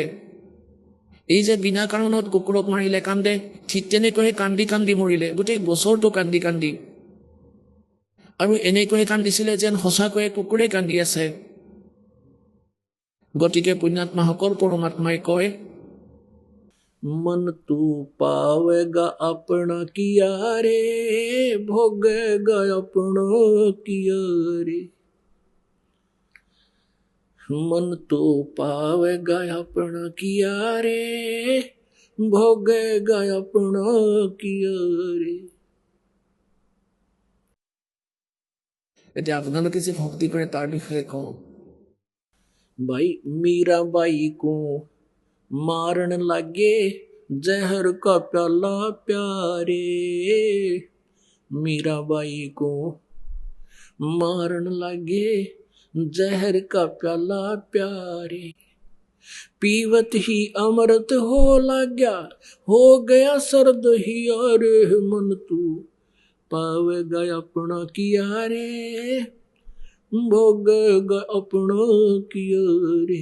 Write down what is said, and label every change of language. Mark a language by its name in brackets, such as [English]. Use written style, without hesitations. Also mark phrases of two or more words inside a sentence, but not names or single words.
[Assamese] এই যে বিনা কাৰণত কুকুৰক মাৰিলে কান্দে, ঠিক তেনেকৈ কান্দি কান্দি মৰিলে, গোটেই বছৰটো কান্দি কান্দি। আৰু এনেকৈ কান্দিছিলে যেন সঁচাকৈয়ে কুকুৰে কান্দি আছে। গতিকে পুণ্যাত্মাসকল, পৰমাত্মাই কয়, [Hindi] मन तू पावेगा अपना किया रे, भोगेगा अपना किया रे। मन तू पावेगा अपना किया रे, भोगेगा अपना किया रे। [Assamese] এতিয়া আপোনালোকে যে ভক্তি কৰে তাৰ বিষয়ে কওঁ। [Hindi] भाई मीराबाई को मारन लगे जहर का प्याला प्यारे, मीराबाई को मारन लगे जहर का प्याला प्यारे, पीवत ही अमृत हो लग्या, हो गया सर्द ही अरे, मन तू पावेगा अपना किया रे, भोगेगा अपना किया रे।